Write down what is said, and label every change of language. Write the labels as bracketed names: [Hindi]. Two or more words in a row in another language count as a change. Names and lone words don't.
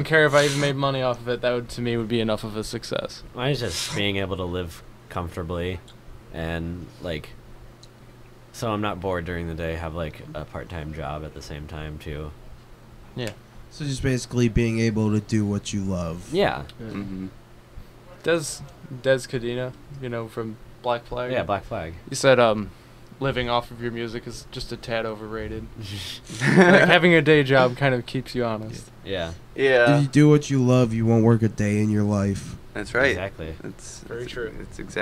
[English] don't care if I even made money off of it. That would, to me, would be enough of a success. Mine's just being able to live comfortably and like so I'm not bored during the day, have like a part-time job at the same time too. Yeah. So just basically being able to do what you love. Yeah. Mm-hmm. Des Cadena, from Black Flag. Yeah, Black Flag. You said living off of your music is just a tad overrated. Like having a day job kind of keeps you honest. Yeah. If you do what you love, you won't work a day in your life. That's right. Exactly. Very true. It's exactly